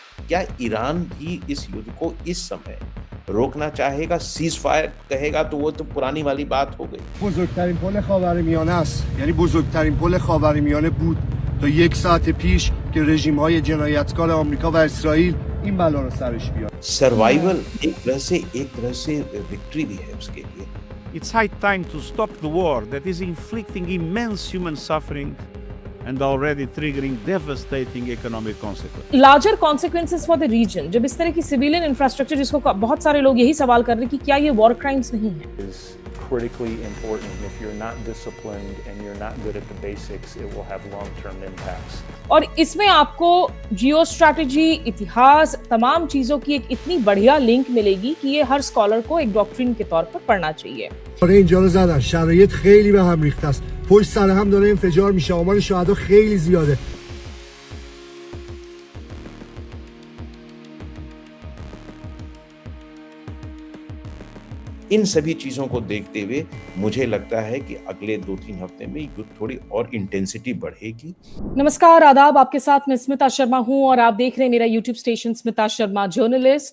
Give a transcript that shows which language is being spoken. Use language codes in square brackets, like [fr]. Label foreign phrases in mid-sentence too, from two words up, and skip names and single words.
[hi] क्या ईरान भी इस युद्ध को इस समय रोकना चाहेगा? [en] cease fire [hi] कहेगा तो वो तो पुरानी वाली बात हो गई। [fa] بزرگترین پل خاورمیانه است، یعنی بزرگترین پل خاورمیانه بود تا یک ساعت پیش که رژیم‌های جنایتکار آمریکا و اسرائیل این بلا رو سرش بیارن. [hi] सर्वाइवल एक तरह से विक्ट्री भी है उसके लिए। [en] It's high time to stop the war that is inflicting immense human suffering and already triggering devastating economic consequences. larger consequences for the region, [hi] जब इस तरह की [en] civilian infrastructure, [hi] जिसको बहुत सारे लोग यही सवाल कर रहे हैं कि क्या ये [en] war crimes [hi] नहीं है, [en] is critically important. If you're not disciplined and you're not good at the basics, it will have long-term impacts. [hi] और इसमें आपको [en] geo strategy, [hi] इतिहास, तमाम चीजों की एक इतनी बढ़िया लिंक मिलेगी कि ये हर स्कॉलर को एक डॉक्ट्रिन के तौर पर पढ़ना चाहिए. [fa] آره اینجا رو زدن، شرایط خیلی به هم ریخته است، پشت سر هم داره انفجار میشه، آمار شهدا خیلی زیاده. [hi] इन सभी चीजों को देखते हुए मुझे लगता है कि अगले 2-3 हफ्ते में युद्ध थोड़ी और इंटेंसिटी बढ़ेगी। नमस्कार, आदाब, आपके साथ मैं स्मिता शर्मा हूं और आप देख रहे हैं मेरा यूट्यूब स्टेशन स्मिता शर्मा जर्नलिस्ट।